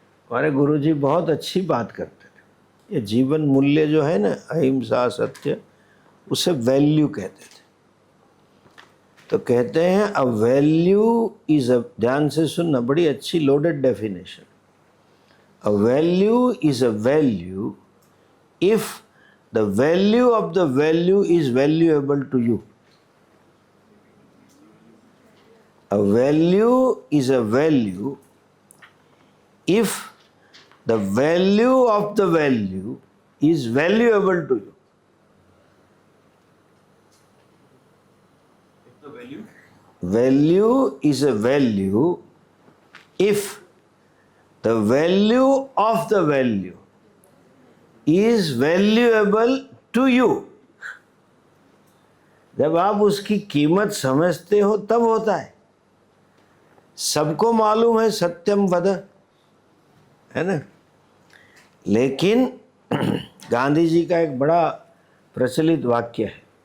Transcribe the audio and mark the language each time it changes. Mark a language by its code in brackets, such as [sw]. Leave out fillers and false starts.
[hi] हमारे गुरुजी बहुत अच्छी बात करते थे। ये जीवन मूल्य जो है ना, अहिंसा, सत्य, उसे वैल्यू कहते थे। तो कहते हैं [en] a value is a, [hi] ध्यान से सुनना, बड़ी अच्छी loaded definition. A value is a value if [en] the value of the value is valuable to you. A value is a value if the value of the value is valuable to you. If the value is a value if the value of the value is valuable to you. [hi] जब आप उसकी कीमत समझते हो तब होता है। सबको मालूम है सत्यम वद, है ना। लेकिन गांधी जी का एक बड़ा प्रचलित वाक्य है।